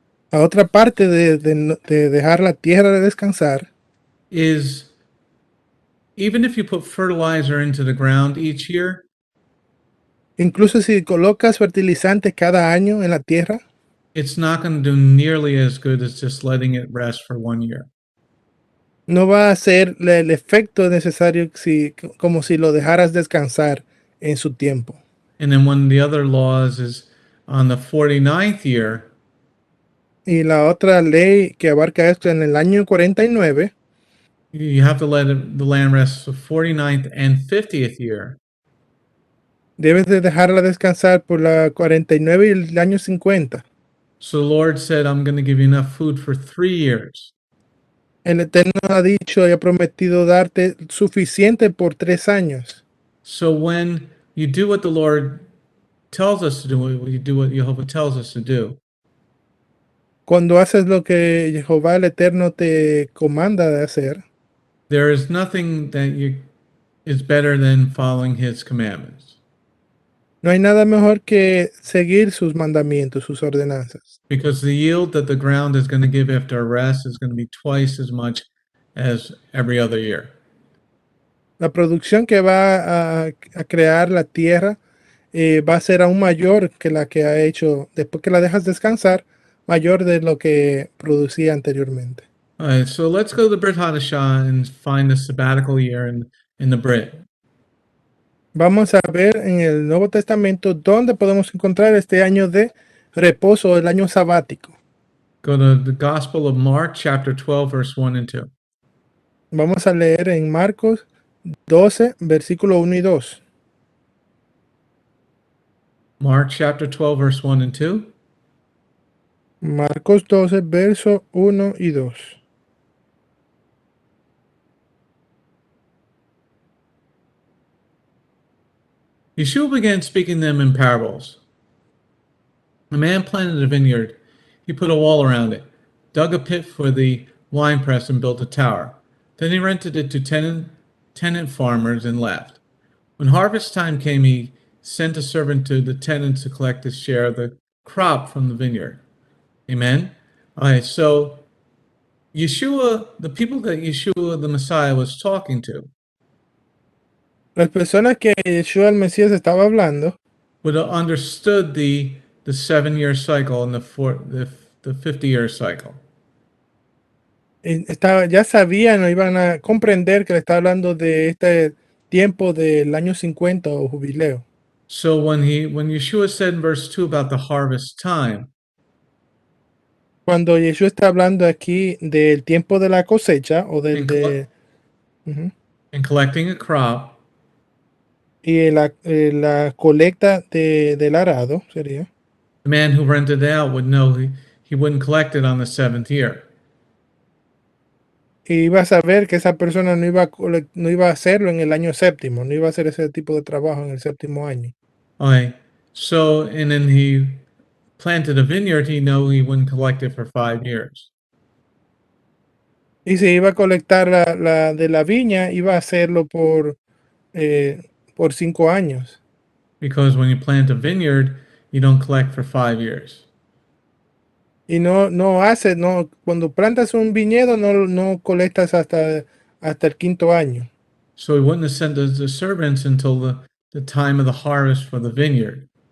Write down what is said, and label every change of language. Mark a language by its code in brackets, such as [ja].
[es] La otra parte de dejar la tierra de descansar, [en] is even if you put fertilizer into the ground each year, [es] incluso si colocas fertilizantes cada año en la tierra, [en] it's not going to do nearly as good as just letting it rest for 1 year. [es] no va a hacer el efecto necesario como si lo dejaras descansar en su tiempo. [en] And then one of the other laws is on the 49th year, [es] Y la otra ley que abarca esto en el año 49, [en] you have to let the land rest the 49th and 50th year. [es] debes de dejarla descansar por la 49 y el año 50. [en] So the Lord said, I'm going to give you enough food for 3 years. [es] El Eterno ha dicho y ha prometido darte suficiente por 3 años. [en] So when you do what the Lord tells us to do, you do what Jehovah tells us to do, [es] Cuando haces lo que Jehová el Eterno te comanda de hacer, [en] there is nothing that is better than following his commandments. [es] no hay nada mejor que seguir sus mandamientos, sus ordenanzas. [en] Because the yield that the ground is going to give after a rest is going to be twice as much as every other year. [es] La producción que va a crear la tierra va a ser aún mayor que la que ha hecho después que la dejas descansar, mayor de lo que producía anteriormente. [en] All right, so let's go to the Brit HaDasha and find the sabbatical year in the Brit. [es] Vamos a ver en el Nuevo Testamento dónde podemos encontrar este año de reposo, el año sabático. [en] Go to the Gospel of Mark, chapter 12, verse 1 and 2. [es] Vamos a leer en Marcos 12, versículo 1 y 2. [en] Mark chapter 12, verse 1 and 2. [es] Marcos 12, verso 1 y 2. [en] Yeshua began speaking to them in parables. A man planted a vineyard. He put a wall around it, dug a pit for the winepress, and built a tower. Then he rented it to tenant farmers and left. When harvest time came, he sent a servant to the tenants to collect his share of the crop from the vineyard. Amen? All right, so Yeshua, the people that Yeshua the Messiah was talking to, [es] Las personas que Yeshua el Mesías estaba hablando [en] would have understood the 7-year cycle and the 50-year cycle. [es] ya sabían o iban a comprender que le está hablando de este tiempo del año 50 o jubileo. [en] So when Yeshua said in verse 2 about the harvest time, [es] Cuando Yeshua está hablando aquí del tiempo de la cosecha o [en] and collecting a crop, [es] y la colecta del arado sería. [en] the man who rented it out would know he wouldn't collect it on the 7th year. [es] Y iba a saber que esa persona no iba a hacerlo en el año séptimo, no iba a hacer ese tipo de trabajo en el séptimo año. [en] Okay, so and then he planted a vineyard, he knew he wouldn't collect it for 5 years. [es] Y si iba a colectar la de la viña, iba a hacerlo por 5 años. [en] Because when you plant a vineyard, you don't collect for 5 years. [es] Y cuando plantas un viñedo no colectas hasta el 5º año. [en] So he wouldn't have sent the servants until the time of the harvest for the vineyard.